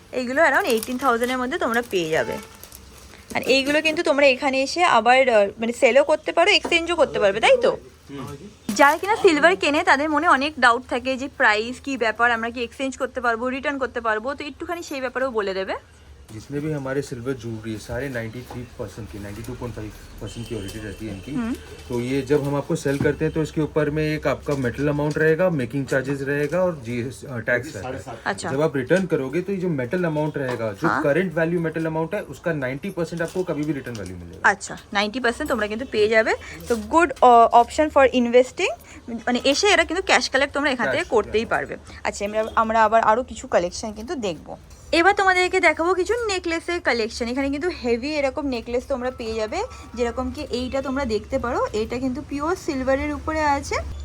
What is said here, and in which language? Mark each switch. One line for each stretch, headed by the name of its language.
Bangla: এইগুলো অ্যারাউন্ড 18,000-এর মধ্যে তোমরা পেয়ে যাবে। আর এইগুলো কিন্তু তোমরা এখানে এসে আবার মানে সেলও করতে পারো, এক্সচেঞ্জও করতে পারবে, তাই তো? যারা কিনা সিলভার কেনে তাদের মনে অনেক ডাউট থাকে যে প্রাইস কি ব্যাপার, আমরা কি এক্সচেঞ্জ করতে পারবো, রিটার্ন করতে পারবো, তো একটুখানি সেই ব্যাপারেও বলে দেবে।
Hindi: जितने भी हमारे सिल्वर ज्वेलरी सारे 93% की 92.5% की ऑडिटेड रहती है इनकी। तो ये जब हम आपको सेल करते हैं तो इसके ऊपर में एक आपका मेटल अमाउंट रहेगा, मेकिंग चार्जेस रहेगा और टैक्स रहेगा। अच्छा। जब आप रिटर्न करोगे तो ये जो मेटल अमाउंट रहेगा, जो करंट वैल्यू मेटल अमाउंट है उसका 90% आपको कभी भी रिटर्न वैल्यू मिलेगा।
Bangla: আচ্ছা 90% তোমরা কিন্তু পেয়ে যাবে। তো গুড অপশন ফর ইনভেস্টিং, মানে এসে এরা কিন্তু ক্যাশ কালেক্ট তোমরা এখান থেকে করতেই পারবে। আচ্ছা আমরা আবার আরও কিছু কালেকশন কিন্তু দেখবো। এবার তোমাদেরকে দেখাবো কিছু নেকলেসের কালেকশন। এখানে কিন্তু হেভি এরকম নেকলেস তোমরা পেয়ে যাবে, যেরকম কি এইটা তোমরা দেখতে পারো, এটা কিন্তু পিওর সিলভারের উপরে আছে।